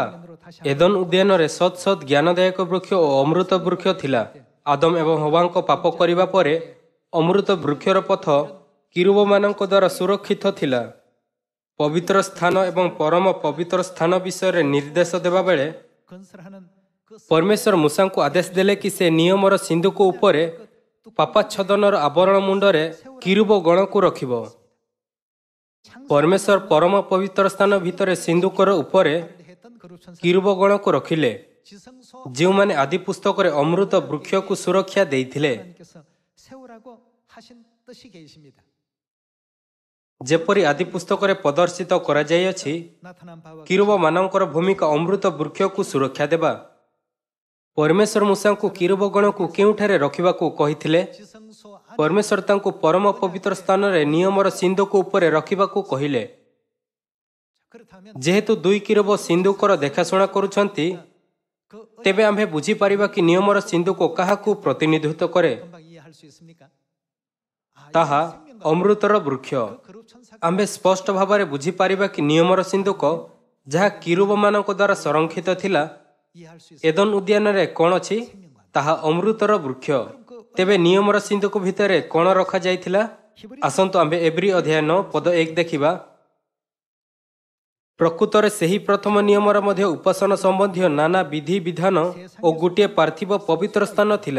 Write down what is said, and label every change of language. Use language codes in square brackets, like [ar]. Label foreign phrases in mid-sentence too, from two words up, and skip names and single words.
[or] ଏଦନ ଉଦ୍ୟାନରେ ସତ୍ ସତ୍ ଜ୍ଞାନଦାୟକ ବୃକ୍ଷ ଓ ଅମୃତ ବୃକ୍ଷ ଥିଲା। ଆଦମ ଏବଂ ହବାଙ୍କ ପାପ କରିବା ପରେ ଅମୃତ ବୃକ୍ଷର ପଥ କିରୁବମାନଙ୍କ ଦ୍ୱାରା ସୁରକ୍ଷିତ ଥିଲା। ପବିତ୍ର ସ୍ଥାନ ଏବଂ ପରମ ପବିତ୍ର ସ୍ଥାନ ବିଷୟରେ ନିର୍ଦ୍ଦେଶ ଦେବାବେଳେ [ko] 건설하는 그 [or] ପରମେଶ୍ୱର ମୂଷାଙ୍କୁ ଆଦେଶ ଦେଲେ କି ସେ ନିୟମର ସିନ୍ଦୁକ ଉପରେ ପାପାଚ୍ଛେଦନର ଆବରଣ ମୁଣ୍ଡରେ କିରୁବ ଗଣକୁ ରଖିବ। ପରମେଶ୍ୱର ପରମ ପବିତ୍ର ସ୍ଥାନ ଭିତରେ ସିନ୍ଦୁକର ଉପରେ [ko] 했던 그룹 천사 [or] କିରୁବ ଗଣକୁ ରଖିଲେ, [ko] 지성소 [or] ଯେଉଁମାନେ ଆଦି ପୁସ୍ତକରେ ଅମୃତ ବୃକ୍ଷକୁ ସୁରକ୍ଷା ଦେଇଥିଲେ। [ko] 하나님께서 세우라고 하신 뜻이 계십니다. [or] ଯେପରି ଆଦି ପୁସ୍ତକରେ ପ୍ରଦର୍ଶିତ କରାଯାଇଅଛି, [ko] 나타난 바와 [or] କିରୁବମାନଙ୍କର ଭୂମିକା ଅମୃତ ବୃକ୍ଷକୁ ସୁରକ୍ଷା ଦେବା। ପରମେଶ୍ୱର ମୂଷାଙ୍କୁ କିରୁବ ଗଣକୁ କେଉଁଠାରେ ରଖିବାକୁ କହିଥିଲେ? [ko] 지성소 안에 [or] ପରମେଶ୍ୱର ତାଙ୍କୁ ପରମ ପବିତ୍ର ସ୍ଥାନରେ ନିୟମର ସିନ୍ଦୁକ ଉପରେ ରଖିବାକୁ କହିଲେ। [ko] 그렇다면 [or] ଯେହେତୁ 2 କିରୁବ ସିନ୍ଦୁକର ଦେଖାଶୁଣା କରୁଛନ୍ତି, [ko] 그 [or] ତେବେ ଆମ୍ଭେ ବୁଝିପାରିବା କି ନିୟମର ସିନ୍ଦୁକ କାହାକୁ ପ୍ରତିନିଧିତ୍ୱ କରେ। [ko] 금방 이해할 수 있습니까? [or] ତାହା ଅମୃତର ବୃକ୍ଷ। [ko] 그룹 천사 [or] ଆମ୍ଭେ ସ୍ପଷ୍ଟ ଭାବରେ ବୁଝିପାରିବା କି ନିୟମର ସିନ୍ଦୁକ ଯାହା କିରୁବମାନଙ୍କ ଦ୍ୱାରା ସଂରକ୍ଷିତ ଥିଲା, [ko] 이해할 수 있습니다. [or] ଏଦନ ଉଦ୍ୟାନରେ କ'ଣ ଅଛି? ତାହା ଅମୃତର ବୃକ୍ଷ। ତେବେ ନିୟମର ସିନ୍ଦୁକ ଭିତରେ କ'ଣ ରଖାଯାଇଥିଲା? ଆସନ୍ତୁ ଆମ୍ଭେ ଏବ୍ରି ଅଧ୍ୟାୟ 9 ପଦ 1 ଦେଖିବା। ପ୍ରକୃତରେ ସେହି ପ୍ରଥମ ନିୟମର ମଧ୍ୟ ଉପାସନା ସମ୍ବନ୍ଧୀୟ ନାନା ବିଧି ବିଧାନ ଓ ଗୋଟିଏ ପାର୍ଥିବ ପବିତ୍ର ସ୍ଥାନ ଥିଲା।